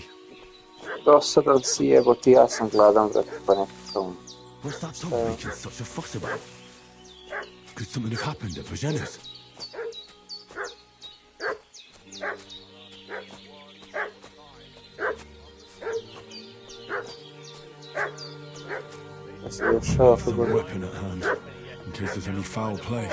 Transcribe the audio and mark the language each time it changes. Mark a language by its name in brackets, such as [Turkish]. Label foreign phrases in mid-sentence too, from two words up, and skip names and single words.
[Serbian] Dosadan si jebo ti, ja sam gladan, brate, pa nekako... [English] What's that dog making such a fuss about? Could something have happened at Vagena's? Some weapon at hand, in case there's any foul play.